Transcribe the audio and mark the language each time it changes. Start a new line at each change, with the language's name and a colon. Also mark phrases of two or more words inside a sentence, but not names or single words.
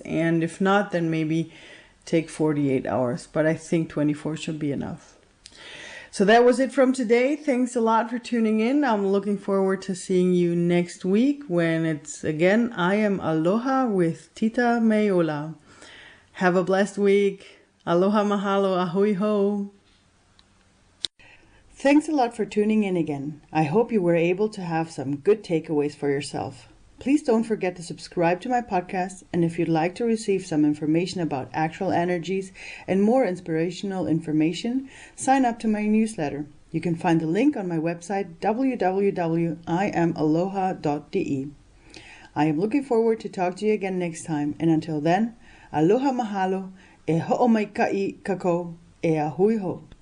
English: And if not, then maybe take 48 hours. But I think 24 should be enough. So that was it from today. Thanks a lot for tuning in. I'm looking forward to seeing you next week when it's again, I am Aloha with Tita Mei Ola. Have a blessed week.
Hawaiian: Aloha mahalo, ahui ho.
English: Thanks a lot for tuning in again. I hope you were able to have some good takeaways for yourself. Please don't forget to subscribe to my podcast, and if you'd like to receive some information about actual energies and more inspirational information, sign up to my newsletter. You can find the link on my website www.iamaloha.de. I am looking forward to talk to you again next time, and until then,
Hawaiian: aloha mahalo, e ho'omaikai kako, e ahui ho.